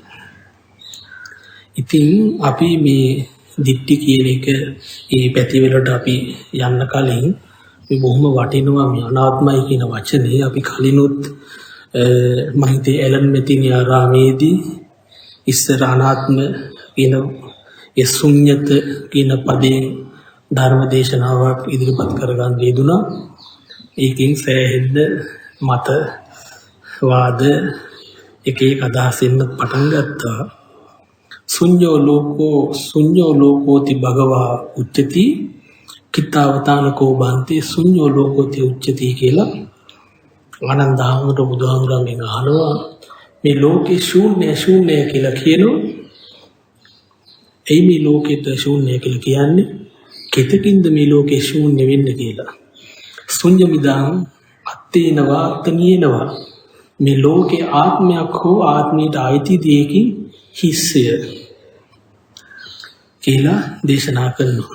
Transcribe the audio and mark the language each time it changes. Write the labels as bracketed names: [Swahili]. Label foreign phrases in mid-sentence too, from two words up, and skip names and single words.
[Sinhala] ඉතින් අපි මේ දිට්ඨි කියන එක මේ පැතිවලට අපි යන්න කලින් මේ බොහොම වටිනවා මේ අනාත්මයි කියන වචනේ අපි කලිනුත් මම හිතේ ඇලන් මෙතිනි ආරාමේදී ඉස්සර අනාත්ම කියන ඒ ශුන්්‍යත කියන පදේ ධර්ම දේශනාවක් ඉදිරිපත් කරගන්න යෙදුණා. ඒකෙන් සෑහෙන්න මත වාද එක එක අදහස් එන්න පටන් ගත්තා. [Pali] ශුඤ්ඤෝ ලෝකෝති භගවා උච්චති කිතාවතානකෝ බන්ති ශුඤ්ඤෝ ලෝකෝති උච්චති [Sinhala] කියලා ආනන්ද හාමුදුරුවෝ බුදුහාමුදුරන්ගෙන් අහනවා මේ ලෝකේ ශූන්‍ය කියලා කියනවා. එයි මේ ලෝකෙට ශූන්‍ය කියලා කියන්නේ කෙතකින්ද මේ ලෝකේ ශූන්‍ය වෙන්නේ කියලා. [Pali] ශුඤ්ඤමිදං අත්තේනවා අත්තනියනවා [Sinhala] මේ ලෝකේ ආත්මයක් හෝ ආත්මයට අයිති දෙයකින් හිස්සය කියලා දේශනා කරනවා.